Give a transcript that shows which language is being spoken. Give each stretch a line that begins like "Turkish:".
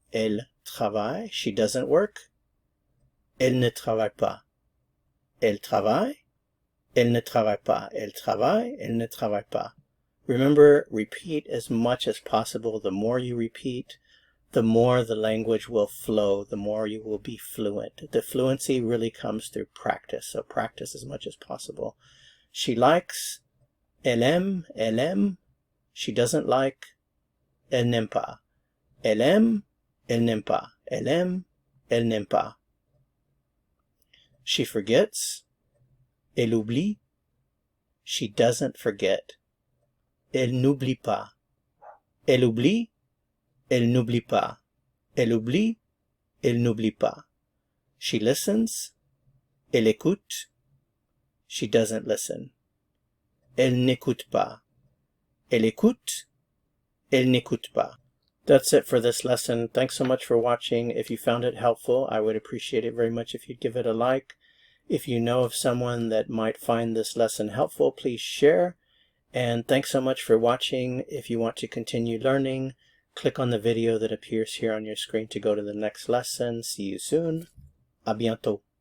French: Elle travaille.
English: She doesn't work.
French: Elle ne travaille pas. Elle travaille. Elle ne travaille pas. Elle travaille. Elle ne travaille pas.
English: Remember, repeat as much as possible. The more you repeat, the more the language will flow, the more you will be fluent. The fluency really comes through practice, so practice as much as possible. She likes,
French: elle aime, elle aime.
English: She doesn't like,
French: elle n'aime pas. Elle aime, elle n'aime pas. Elle aime, elle n'aime pas.
English: She forgets,
French: elle oublie.
English: She doesn't forget.
French: Elle n'oublie pas. Elle oublie, elle n'oublie pas. Elle oublie, elle n'oublie pas.
English: She listens,
French: elle écoute.
English: She doesn't listen.
French: Elle n'écoute pas. Elle écoute, elle n'écoute pas.
English: That's it for this lesson. Thanks so much for watching. If you found it helpful, I would appreciate it very much if you'd give it a like. If you know of someone that might find this lesson helpful, please share. And thanks so much for watching. If you want to continue learning, click on the video that appears here on your screen to go to the next lesson. See you soon.
French: À bientôt.